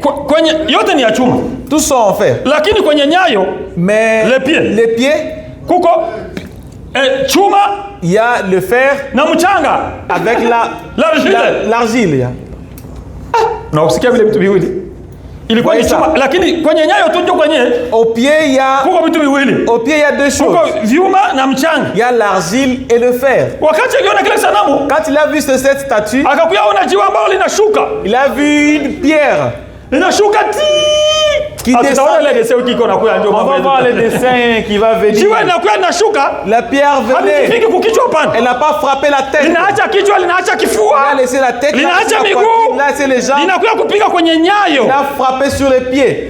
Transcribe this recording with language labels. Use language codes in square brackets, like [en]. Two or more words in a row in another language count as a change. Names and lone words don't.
[sw] Kwenye yote ni ya chuma. [fr] Tous sont en fer. [sw] Lakini kwenye nyayo. [fr] Mais les pieds. [sw] Kuko chuma. [fr] Il y a le fer [sw] na mchanga [fr] avec l'argile. [sw] Na usikia vile vitu viwili. Ilikuwa ni chuma lakini kwenye nyayo tu ndio kwenye [fr] au pied il y a [sw] kuko vitu viwili. [fr] Au pied il y a deux choses. [sw] Kuko vyuma na mchanga. [fr] Il y a l'argile et le fer. [sw] Wakati aliona kile sanamu, [fr] quand il a vu cette statue, [sw] akakuya ona jiwe ambalo linashuka. [fr] Il a vu une pierre [sw] linashuka [fr] qui descend. On va voir le dessin qui va venir. La pierre venait. Elle n'a pas frappé la tête. Elle a laissé la tête. Elle a laissé les jambes. Elle a frappé sur les pieds.